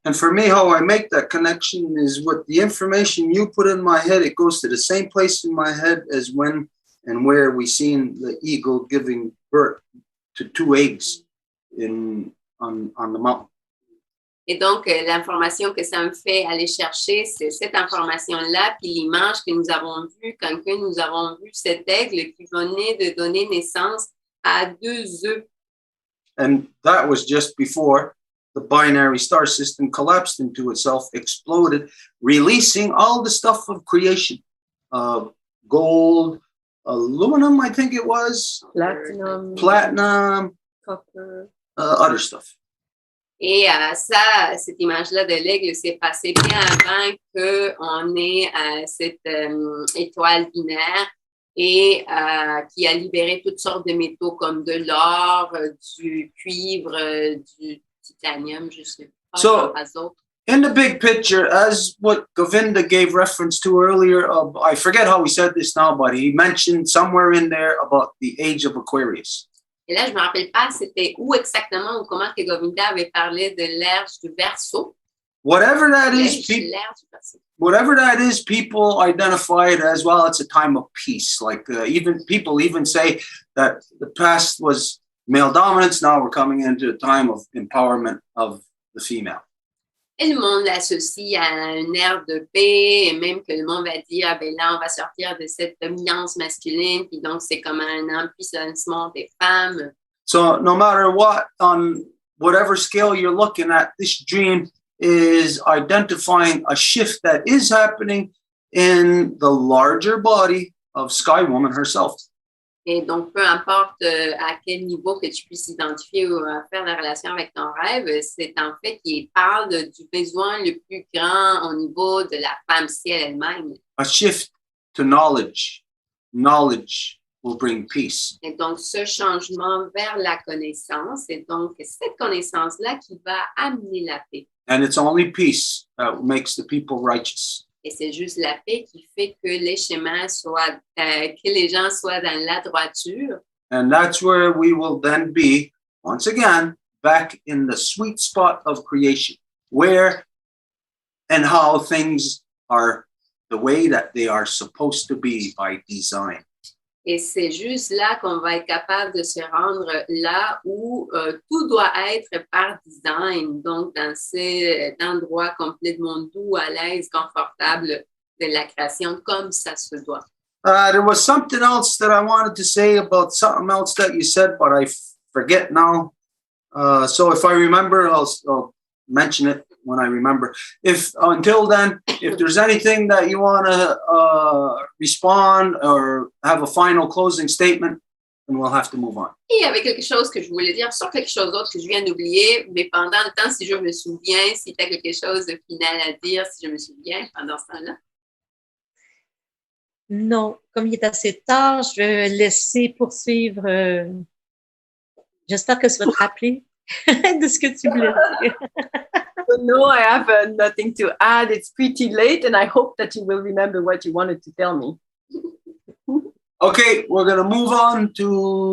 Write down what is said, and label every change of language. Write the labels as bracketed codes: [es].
[en] And for me, how I make that connection is with the information you put in my head, it goes to the same place in my head as when and where we seen the eagle giving birth to 2 eggs on the mountain. [fr] Et donc, l'information que ça me fait aller chercher, c'est cette information-là, puis l'image que nous avons vue quand que nous avons vu cet aigle qui venait de donner naissance à 2 œufs. [en] And that was just before the binary star system collapsed into itself, exploded, releasing all the stuff of creation. Gold, aluminum, I think it was. Platinum. Copper. Other stuff. [fr] Et cette image-là de l'aigle s'est passée bien avant qu'on ait cette étoile binaire et qui a libéré toutes sortes de métaux comme de l'or, du cuivre, du titanium, je ne sais pas. [en] So, in the big picture, as what Govinda gave reference to earlier, I forget how he said this now, but he mentioned somewhere in there about the age of Aquarius. [fr] Et là, je ne me rappelle pas c'était où exactement ou comment que Govinda avait parlé de l'ère du Verseau. [en] Whatever that is, people identify it as, well, it's a time of peace. Like people even say that the past was male dominance. Now we're coming into a time of empowerment of the female. [fr] Et le monde l'associe à un air de paix, et même que le monde va dire, ah ben là, on va sortir de cette dominance masculine, puis donc c'est comme un empuissannement des femmes. [en] So no matter what, on whatever scale you're looking at, this dream is identifying a shift that is happening in the larger body of Sky Woman herself. [fr] Et donc, peu importe à quel niveau que tu puisses identifier ou faire la relation avec ton rêve, c'est en fait qu'il parle du besoin le plus grand au niveau de la femme ciel elle-même. [en] A shift to knowledge. Knowledge will bring peace. [fr] Et donc, ce changement vers la connaissance, c'est donc cette connaissance-là qui va amener la paix. [en] And it's only peace that makes the people righteous. [fr] Et c'est juste la paix qui fait que les chemins soient, que les gens soient dans la droiture. [en] And that's where we will then be, once again, back in the sweet spot of creation, where and how things are the way that they are supposed to be by design. [fr] Et c'est juste là qu'on va être capable de se rendre là où tout doit être par design, donc dans cet endroit complètement doux, à l'aise, confortable de la création, comme ça se doit. [en] There was something else that I wanted to say about something else that you said, but I forget now. So if I remember, I'll mention it when I remember. If until then, if there's anything that you want to respond or have a final closing statement, then we'll have to move on. [fr] Et il y avait quelque chose que je voulais dire sur quelque chose d'autre que je viens d'oublier, mais pendant le temps, si je me souviens, si tu as quelque chose de final à dire, si je me souviens pendant ce temps-là. Non, comme il est assez tard, je vais laisser poursuivre. J'espère que ça va te rappeler de ce que tu voulais dire. [en] No, I have nothing to add. It's pretty late, and I hope that you will remember what you wanted to tell me. Okay, we're going to move on to...